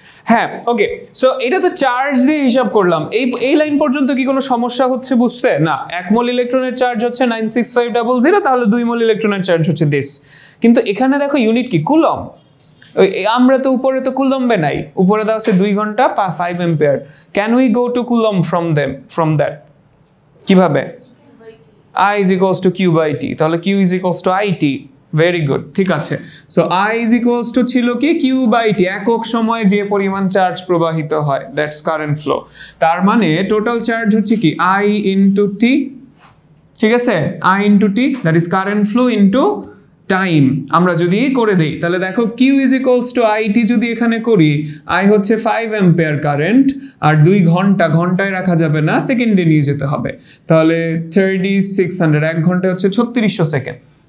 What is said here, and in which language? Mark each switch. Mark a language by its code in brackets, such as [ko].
[bn] হ্যাঁ, ওকে। সো এটা তো চার্জ দিয়ে হিসাব করলাম। এই লাইন পর্যন্ত কি কোনো সমস্যা হচ্ছে বুঝতে? না। 1 মোল ইলেকট্রনের চার্জ হচ্ছে 96500, তাহলে 2 মোল ইলেকট্রনের চার্জ হচ্ছে দিস। কিন্তু এখানে দেখো ইউনিট কি? কুলম্ব। আমরা তো উপরে তো কুলম্বে নাই, উপরে দেওয়া আছে 2 ঘন্টা 5 ampere. [en] Can we go to coulomb from that? [bn] কিভাবে? [en] I is equals to Q by T, তাহলে Q is equals to IT। Very good, ঠিক আছে। So I is equals to [bn] ছিল কি? Q by T, একক সময়ে যে পরিমাণ চার্জ প্রবাহিত হয়, [en] That's current flow. [bn] তার মানে টোটাল চার্জ হচ্ছে কি? [en] I into T, [bn] ঠিক আছে? I into T, [en] That is current flow into time. [bn] আমরা যদি করে দেই তাহলে দেখো Q is equals to IT যদি এখানে করি, I হচ্ছে 5 অ্যাম্পিয়ার কারেন্ট, আর 2 ঘন্টায় রাখা যাবে না, সেকেন্ডে নিয়ে যেতে হবে। তাহলে 3600, 1 ঘন্টায় হচ্ছে 3600 সেকেন্ড।